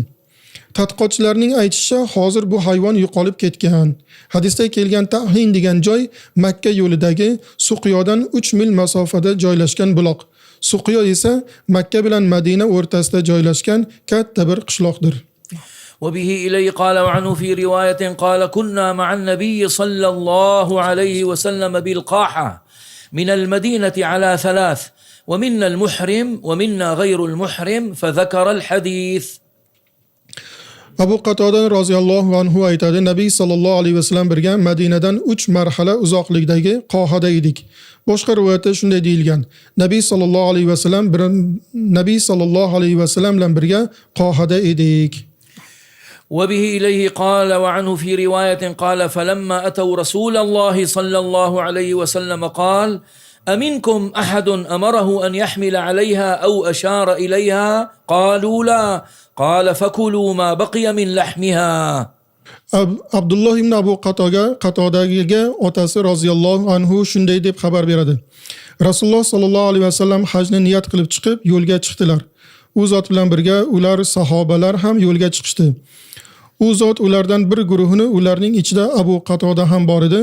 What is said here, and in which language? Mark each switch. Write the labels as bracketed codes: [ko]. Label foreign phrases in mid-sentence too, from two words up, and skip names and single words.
[uz] Tadqiqotchilarning aytishicha, hozir bu hayvon yo'qolib ketgan. Hadisda kelgan Ta'hin degan joy Makka yo'lidagi Suqiyodan 3 mil masofada joylashgan buloq. Suqiyo esa Makka bilan Madina o'rtasida joylashgan katta bir qishloqdir. [ar] وبه إليه قال وعنه في رواية قال كنا مع النبي صلى الله عليه وسلم بالقاحة من المدينة على 3 ومنا المحرم ومنا غير المحرم فذكر الحديث. [uz] Abu Qatoda [ar] رضي الله عنه [uz] aytadi, Nabiy [ar] صلى الله عليه وسلم [uz] birga Madinadan 3 marhala uzoqlikdagi Qohada edik. Boshqa rivoyatda shunday deyilgan. Nabiy [ar] صلى الله عليه وسلم [uz] bilan birga Qohada edik. [ar] وبه إليه قال وعنه في رواية قال فلما أتوا رسول الله صلى الله عليه وسلم قال أمنكم أحد أمره أن يحمل عليها أو أشار إليها قالوا لا قال فكلوا ما بقي من لحمها. [uz] Abdullah ibn Abu Qatodaga otasi [ar] رضي الله عنه [uz] shunday deb xabar beradi. Rasululloh [ar] صلى الله عليه وسلم [uz] hajni niyat qilib chiqib yo'lga chiqdilar. U zot bilan birga ular sahobalar ham yo'lga chiqishdi. U zot ulardan bir guruhini ularning ichida Abu Qatoda ham bor edi.